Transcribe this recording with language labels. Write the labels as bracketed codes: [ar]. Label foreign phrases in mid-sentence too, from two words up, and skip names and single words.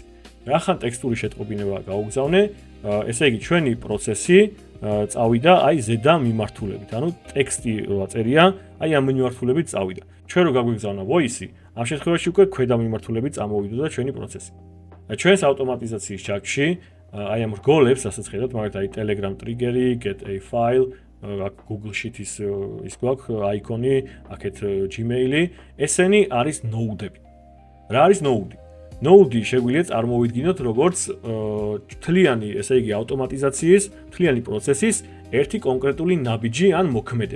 [ka] რახან ტექსტური შეტყობინება გავუგზავნე, ესე იგი, ჩვენი პროცესი წავიდა აი ზედა მიმართულებით. ანუ ტექსტი რა წერია, აი ამ მიმართულებით წავიდა. ჩვენ რო გაგვიგზავნა voice, ამ შემთხვევაში უკვე ქვედა მიმართულებით წამოვიდოდა ჩვენი პროცესი. ჩვენს ავტომატიზაციის ჯაჭვში აი ამ რგოლებს, ასაც ხედავთ, მაგათ აი Telegram trigger-ი, [en] get a file, [ka] Google Sheet-ის ის გვაქვს აიკონი, აქეთ Gmail-ი, ესენი არის node-ები. რა არის node? Node შეგვიძლია წარმოვიდგინოთ როგორც თლიანი, ესე იგი, ავტომატიზაციის, თლიანი პროცესის ერთი კონკრეტული ნაბიჯი ან მოქმედება.